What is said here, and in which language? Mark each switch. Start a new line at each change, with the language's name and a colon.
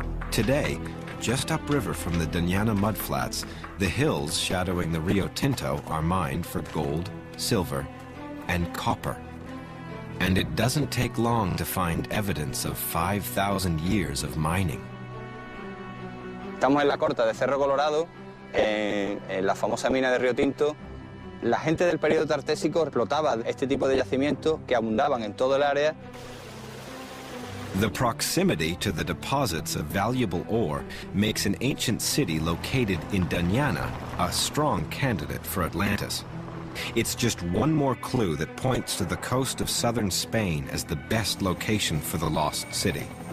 English: Today, just upriver from the Doñana mudflats, the hills shadowing the Rio Tinto are mined for gold, silver, and copper. And it doesn't take long to find evidence of 5,000 years of mining.
Spanish: Estamos en la corta de Cerro Colorado, en la famosa mina de Río Tinto. La gente del periodo tartésico explotaba este tipo de yacimientos que abundaban en todo el área.
English: The proximity to the deposits of valuable ore makes an ancient city located in Doñana a strong candidate for Atlantis. It's just one more clue that points to the coast of southern Spain as the best location for the lost city.